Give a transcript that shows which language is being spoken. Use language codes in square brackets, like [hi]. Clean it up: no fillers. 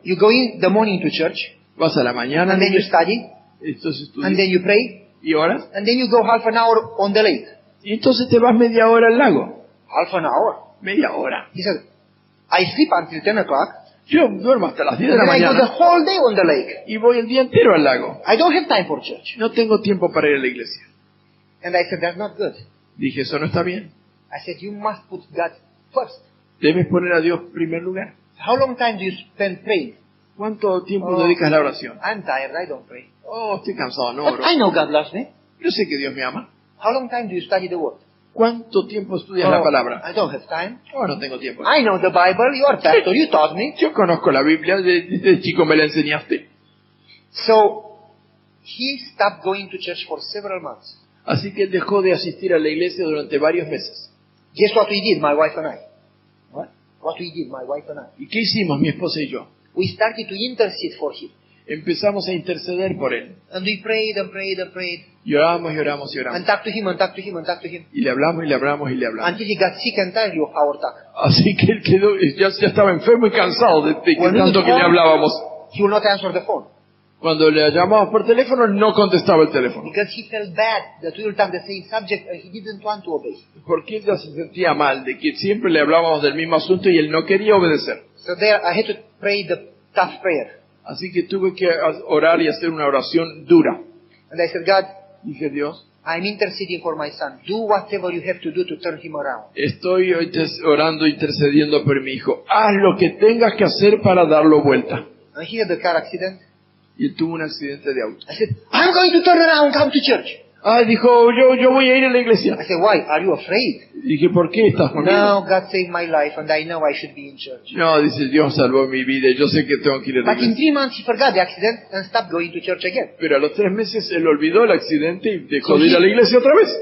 [en] You go in the morning to church, [es] Vas a la mañana, [en] and then you study, [es] entonces [en] and [es] estudias [en] then you pray, [es] y oras. [en] and then you go half an hour on the lake. [es] Y entonces te vas media hora al lago. [en] Half an hour. [es] Media hora. [en] He said, I sleep until 10 o'clock, [es] Yo duermo hasta las 10 de [en] and [es] la [en] then I go the [es] mañana [en] whole day on the lake. [es] y voy el día entero al lago. [en] I don't have time for church. [es] No tengo tiempo para ir a la iglesia. [en] And I said, that's not good. [es] Dije, eso no está bien. [en] I said, you must put God first. [es] Debes poner a Dios en primer lugar. [en] How long time do you spend praying? [es] ¿Cuánto tiempo [en] Oh. [es] dedicas a la oración? [en] I'm tired, I don't pray. [es] Oh, estoy cansado, no [en] But [es] oro. [en] I know God loves me. [es] Yo sé que Dios me ama. [en] How long time do you study the Word? [es] ¿Cuánto tiempo estudias la palabra? [en] I don't have time. [es] Oh, no tengo tiempo. [en] I know the Bible, you are pastor, you taught me. [es] Yo conozco la Biblia, desde chico me la enseñaste. [en] So, he stopped going to church for several months. [es] Así que él dejó de asistir a la iglesia durante varios meses. [en] Guess what we did, my wife and I? What? What we did, my wife and I? [es] ¿Y qué hicimos mi esposa y yo? [en] We started to intercede for him. [es] Empezamos a interceder por él. [en] And we prayed and prayed and prayed. [es] Y oramos y oramos y oramos. [en] And talked to him and talked to him and talked to him. [es] Y le hablamos y le hablamos y le hablamos. [en] Until he got sick and tired of our talk. [es] Así que él quedó, ya estaba enfermo y cansado de [en] When [es] tanto [en] we [es] que le [en] called, [es] hablábamos. [en] he will not answer the phone. [es] Cuando le llamábamos por teléfono, no contestaba el teléfono. [en] Because he felt bad that we will talk the same subject and he didn't want to obey. [es] Porque él ya se sentía mal, de que siempre le hablábamos del mismo asunto y él no quería obedecer. [en] So there I had to pray the tough prayer. [es] Así que tuve que orar y hacer una oración dura. [en] And I said, God, [es] Dije, Dios, [en] I'm interceding for my son. Do whatever you have to do to turn him around. [es] estoy hoy orando, intercediendo por mi hijo. Haz lo que tengas que hacer para darlo vuelta. [en] And he had a car accident. [es] Y él tuvo un accidente de auto. [en] I said, I'm going to turn around, come to church. [es] Dijo, yo voy a ir a la iglesia. [en] I said, why? Are you afraid? [es] Dije, ¿por qué estás conmigo? [en] No, God saved my life and I know I should be in church. [es] No, dice, Dios salvó mi vida y yo sé que tengo que ir a la [en] But in [es] iglesia. [en] 3 months he forgot the accident and stopped going to church again. [es] Pero a los 3 meses él olvidó el accidente y dejó de ir a la iglesia otra vez.